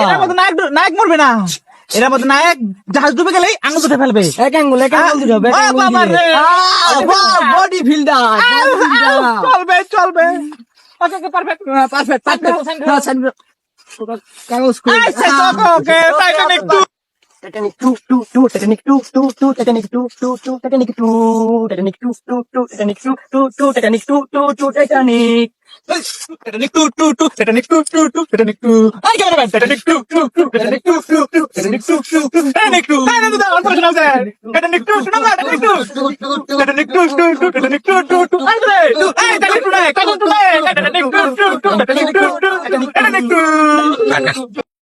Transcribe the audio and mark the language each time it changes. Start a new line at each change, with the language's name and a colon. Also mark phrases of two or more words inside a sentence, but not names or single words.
Bangla: এর মধ্যে নায়ক মরবে না, এর মধ্যে নায়ক জাহাজ ডুবে গেলেই আঙুল ধরে ফেলবে। এক আঙ্গুল দিতে হবে।
English: body builder
Bangla: চলবে চলবে।
English: okay perfect perfect perfect. কাগজ okay Titanic two
Filipino: Titanic 2, 2, 2, Titanic 2, 2, 2, Titanic 2, 2, 2, Titanic 2, Titanic 2, 2, 2, Titanic 2, 2, 2, Titanic 2, 2, 2, Titanic. Titanic 2, 2, 2, Titanic 2, 2, 2, Titanic 2. Ay, cameraman, Titanic 2, 2, 2, Titanic 2, 2, 2, Titanic 2, 2, 2, Titanic 2. Ay, nandito daw, ano sinabi? Titanic 2, sino ba? Titanic 2. Titanic 2, 2, 2, Titanic 2, 2, 2. Ay, dali. Ay, Titanic 2 na eh. Titanic 2 na eh. Titanic 2, 2, 2, Titanic 2, 2, Titanic 2.